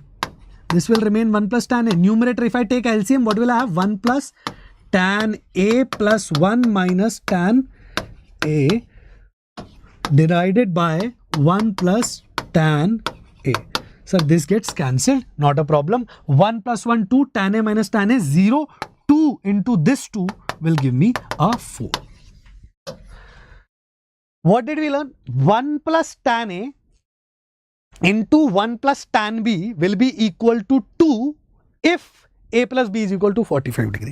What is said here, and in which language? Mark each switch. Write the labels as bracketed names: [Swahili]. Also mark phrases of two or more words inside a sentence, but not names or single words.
[English] This will remain 1 plus tan A. Numerator, if I take LCM, what will I have? 1 plus tan A plus 1 minus tan A divided by 1 plus tan A. So this gets cancelled, not a problem. 1 plus 1, 2, tan A minus tan A, 0, 2 into this 2 will give me a 4. What did we learn? 1 plus tan A into 1 plus tan B will be equal to 2 if A plus B is equal to 45 degree.